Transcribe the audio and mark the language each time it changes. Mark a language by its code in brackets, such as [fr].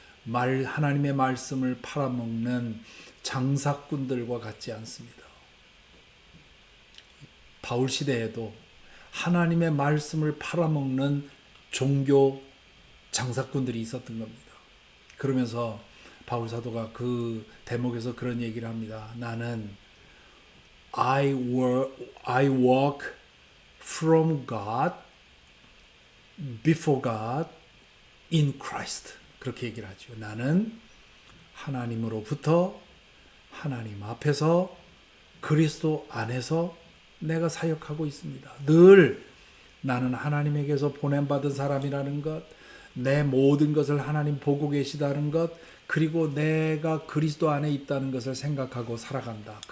[ko] 하나님의 말씀을 팔아먹는 장사꾼들과 같지 않습니다. 바울 시대에도 하나님의 말씀을 팔아먹는 종교 장사꾼들이 있었던 겁니다. 그러면서 바울 사도가 그 대목에서 그런 얘기를 합니다. 나는 [en] I walk from God, before God, in Christ. [ko] 그렇게 얘기를 하죠. 나는 하나님으로부터 하나님 앞에서 그리스도 안에서 내가 사역하고 있습니다. 늘 나는 하나님에게서 보냄받은 사람이라는 것, 내 모든 것을 하나님 보고 계시다는 것, 그리고 내가 그리스도 안에 있다는 것을 생각하고 살아간다.